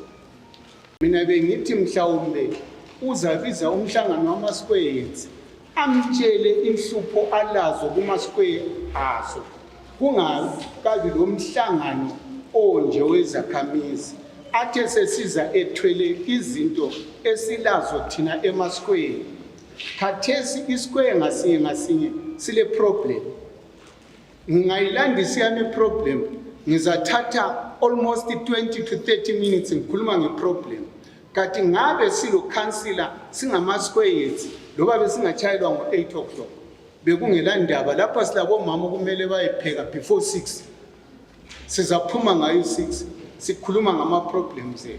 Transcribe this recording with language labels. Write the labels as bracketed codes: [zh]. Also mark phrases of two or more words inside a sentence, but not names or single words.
[nd] Mina bengithi mhlawumbe uzabiza umhlangano wama-squares amtshele inhlupho alazo kuma-square aso, kungakabi lo mhlangano onje wezakhamizi athe sesiza ethwele izinto esilazo thina ema-square. Khathesi isquare ngasinye ngasinye sile problem. Ngingayilandisa yami problem, ngizathatha [en] almost 20 to 30 minutes [nd] ngikhuluma ngeproblem. Kanti ngabe silo councilor singama-squares loba besingachayelwa ngo-8 o'clock bekungela ndaba lapha silabo mama kumele bayepheka before 6, sizaphuma ngayo 6 sikhuluma ngama-problems ethu.